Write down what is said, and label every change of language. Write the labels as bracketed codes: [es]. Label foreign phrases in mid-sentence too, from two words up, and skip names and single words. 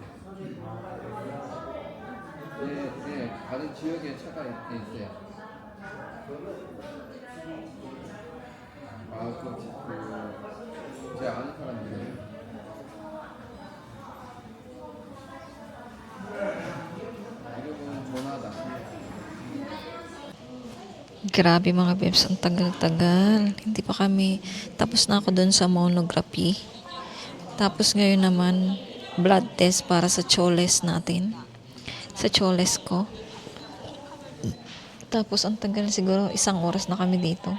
[ko] 네, 네, 다른 지역에 차가 있어요. 아, 제 아는 사람이에요. 이름은 조나다. [tl] Grabe mga bebs, ang tagal-tagal. Hindi pa kami, tapos na ako dun sa monography. Tapos ngayon naman, blood test para sa choles natin. Sa choles ko. Tapos ang tagal, siguro 1 oras na kami dito.